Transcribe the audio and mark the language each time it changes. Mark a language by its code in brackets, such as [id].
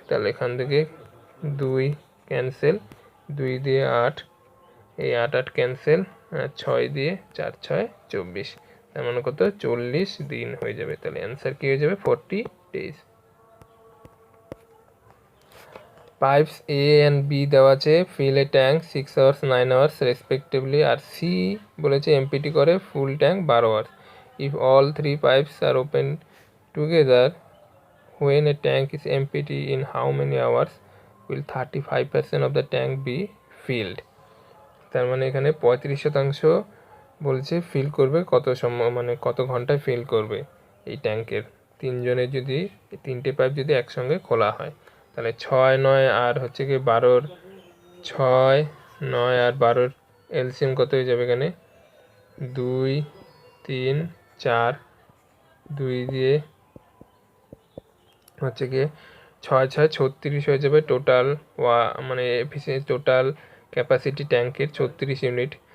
[bn] তাহলে এখান থেকে 2 ক্যান্সেল, 2 দিয়ে 8, এই 8 8 ক্যান্সেল, 6 দিয়ে 4 6 24, তার মানে কত 40 দিন হয়ে যাবে। তাহলে অ্যান্সার কি হয়ে যাবে 40 days। [en] pipes A and B [bn] দেওয়া আছে, [en] fill a tank 6 hours 9 hours respectively, [bn] আর সি বলেছে এমপিটি করে [en] Full tank 12 hours। If all 3 pipes are open together when a tank is empty in how many hours will 35% of the tank be filled? [bn] তার মানে এখানে 35% বলছে feel করবে কত সময়, মানে কত ঘন্টায় ফিল করবে এই ট্যাঙ্কের। তিনজনের যদি 3টে পাইপ যদি একসঙ্গে খোলা হয়, তাহলে 6 9 আর হচ্ছে কি 12, 6 9 আর 12 এলসিএম কত হয়ে যাবে এখানে 2 3 4, 2 দিয়ে হচ্ছে কি 6 6 36 হয়ে যাবে টোটাল, মানে এফিসিয়েন্সি টোটাল ক্যাপাসিটি ট্যাঙ্কের 36 ইউনিট।